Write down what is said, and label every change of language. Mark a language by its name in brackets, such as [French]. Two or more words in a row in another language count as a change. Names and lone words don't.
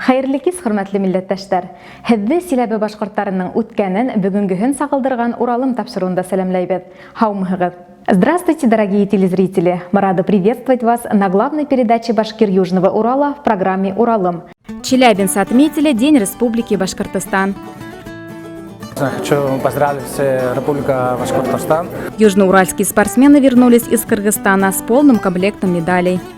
[Tatar] Хәерле кис, хөрмәтле милләттәшләр. Һезне Силәбе башкортларының үткәнен, бүгенгеһен сагылдырган Уралым тапшыруында сәламләйбез. [Bashkir] Һаумыгыз. [Russian] Здравствуйте, дорогие телезрители! Мы рады приветствовать вас на главной передаче Башкир Южного Урала в программе «Уралым». Челябинцы отметили День Республики Башкортостан. Хочу поздравить Республику Башкортостан. Южноуральские спортсмены вернулись из Кыргызстана с полным комплектом медалей.